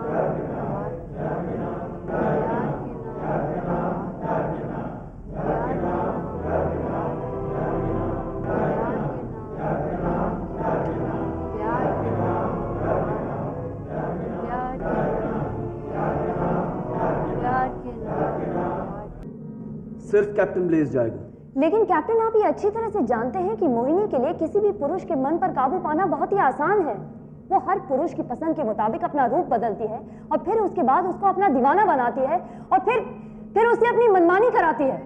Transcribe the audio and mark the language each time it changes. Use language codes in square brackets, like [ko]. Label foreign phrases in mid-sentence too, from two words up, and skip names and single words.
[hi] प्यार के नाम, प्यार के नाम। प्यार के नाम, प्यार के नाम। प्यार के नाम, प्यार के नाम। प्यार के नाम, प्यार के नाम। प्यार के नाम, प्यार के नाम। सिर्फ कैप्टन ब्लेज जाएगा। लेकिन कैप्टन, आप ये अच्छी तरह से जानते हैं कि मोहिनी के लिए किसी भी पुरुष के मन पर काबू पाना बहुत ही आसान है। वो हर पुरुष की पसंद के मुताबिक अपना रूप बदलती है और फिर उसके बाद उसको अपना दीवाना बनाती है और फिर उसे अपनी मनमानी कराती है।